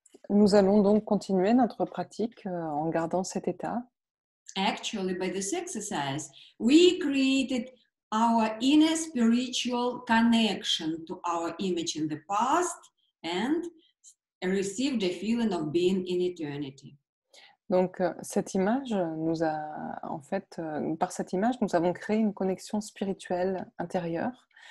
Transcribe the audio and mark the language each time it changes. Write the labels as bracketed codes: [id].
[fr] Nous allons donc continuer notre pratique en gardant cet état. [en] Actually, by this exercise, we created our inner spiritual connection to our image in the past and received a feeling of being in eternity. [fr] Donc, cette image nous a, en fait, par cette image, nous avons créé une connexion spirituelle intérieure.